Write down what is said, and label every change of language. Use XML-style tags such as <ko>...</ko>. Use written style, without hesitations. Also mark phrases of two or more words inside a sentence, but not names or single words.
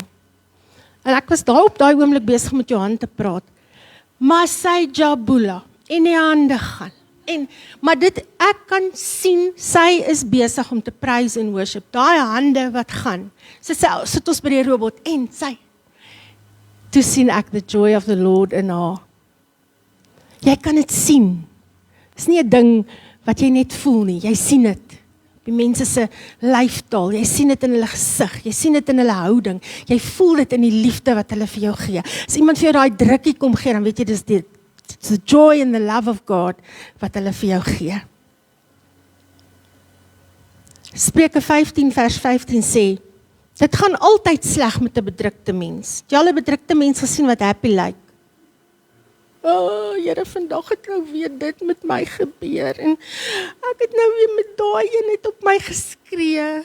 <af>En ek was daar op daai oomblik besig met Johan te praat. Maar sy jabula en die hande gaan. Maar ek kan sien, sy is besig om te praise en worship. Daai hande wat gaan. Sy sit ons by die robot en sy. Toe sien ek</af> <en>the joy of the Lord</en> <af>in haar. Jy kan dit sien. Dis nie 'n ding wat jy net voel nie. Jy sien dit. Die mense se lyfstaal, jy sien dit in hulle gesig, jy sien dit in hulle houding. Jy voel dit in die liefde wat hulle vir jou gee. As iemand vir jou daai drukkie kom gee, dan weet jy dis die</af> <en>the joy and the love of God</en> <af>wat hulle vir jou gee. Spreuke 15 vers 15 sê, Dit gaan altyd sleg met 'n bedrukte mens. Jy al 'n bedrukte mens gesien wat happy lyk? Here, vandag het nou weer dit met my gebeur en ek het nou weer met daai een net op my geskree.</af>